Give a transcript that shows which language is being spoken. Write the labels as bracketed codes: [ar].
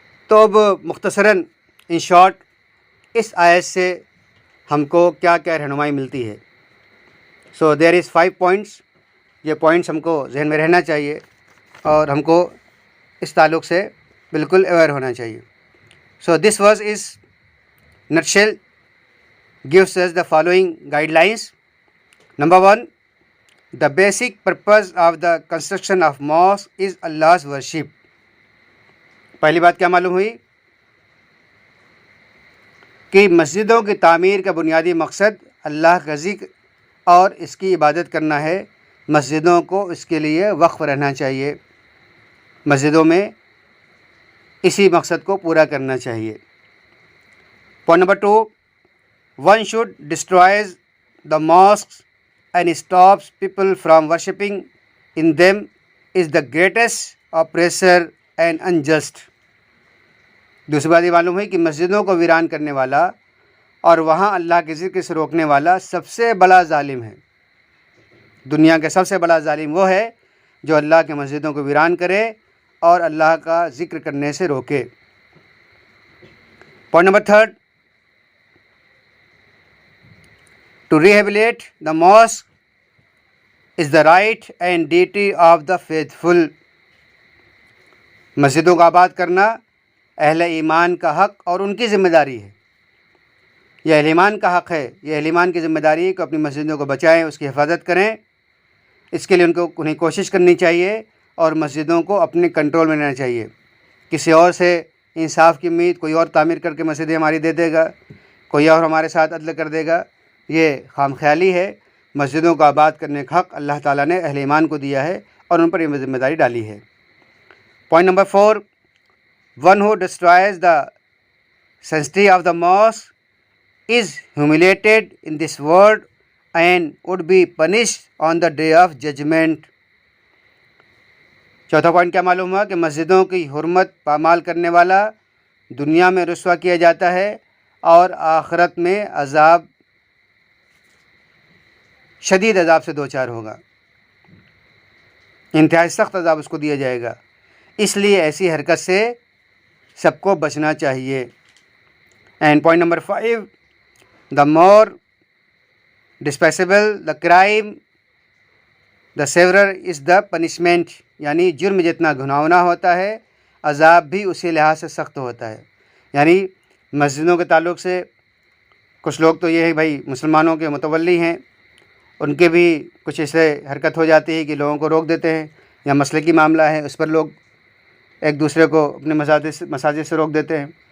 [ur] تو اب مختصراً ان شارٹ اس آیت سے ہم کو کیا رہنمائی ملتی ہے؟ [en] so there is 5 points, [ur] یہ پوائنٹس ہم کو ذہن میں رہنا چاہیے اور ہم کو اس تعلق سے بالکل اویئر ہونا چاہیے۔ [en] So this verse is nutshell gives us the following guidelines. Number 1, the basic purpose of the construction of mosque is Allah's worship. [ur] پہلی بات کیا معلوم ہوئی کہ مسجدوں کی تعمیر کا بنیادی مقصد اللہ کا ذکر اور اس کی عبادت کرنا ہے۔ مسجدوں کو اس کے لیے وقف رہنا چاہیے، مسجدوں میں اسی مقصد کو پورا کرنا چاہیے۔ [en] Point number 2, one should destroy the mosques and stops people from worshipping in them is the greatest oppressor and unjust. [ur] دوسری بات یہ معلوم ہوئی کہ مسجدوں کو ویران کرنے والا اور وہاں اللہ کے ذکر سے روکنے والا سب سے بڑا ظالم ہے۔ دنیا کا سب سے بڑا ظالم وہ ہے جو اللہ کے مسجدوں کو ویران کرے اور اللہ کا ذکر کرنے سے روکے۔ [en] Point number 3, To rehabilitate the mosque is the right and duty of the faithful. [ur] مسجدوں کو آباد کرنا اہل ایمان کا حق اور ان کی ذمہ داری ہے. یہ اہل ایمان کا حق ہے، یہ اہل ایمان کی ذمہ داری ہے کہ اپنی مسجدوں کو بچائیں، اس کی حفاظت کریں. اس کے لیے انہیں کوشش کرنی چاہیے اور مسجدوں کو اپنے کنٹرول میں لینا چاہیے. کسی اور سے انصاف کی امید، کوئی اور تعمیر کر کے مسجدیں ہماری دے دے گا، کوئی اور ہمارے ساتھ عدل کر دے گا، یہ خام خیالی ہے. مسجدوں کو آباد کرنے کا حق اللہ تعالیٰ نے اہل ایمان کو دیا ہے اور ان پر یہ ذمہ داری ڈالی ہے. [en] Point number 4، one who destroys the sanctity of the mosque is humiliated in this world and would be punished on the day of judgment. [ur] چوتھا پوائنٹ کیا معلوم ہوا کہ مسجدوں کی حرمت پامال کرنے والا دنیا میں رسوا کیا جاتا ہے اور آخرت میں عذاب، شدید عذاب سے دوچار ہوگا، انتہائی سخت عذاب اس کو دیا جائے گا. اس لیے ایسی حرکت سے سب کو بچنا چاہیے. [en] And point number 5، the more despicable the crime the severer is the punishment. [ur] یعنی جرم جتنا گھناؤنا ہوتا ہے عذاب بھی اسی لحاظ سے سخت ہوتا ہے. یعنی مسجدوں کے تعلق سے کچھ لوگ تو یہ ہے بھائی مسلمانوں کے متولی ہیں، ان کے بھی کچھ ایسے حرکت ہو جاتی ہے کہ لوگوں کو روک دیتے ہیں، یا مسلکی معاملہ ہے اس پر لوگ ایک دوسرے کو اپنے مساجد سے روک دیتے ہیں.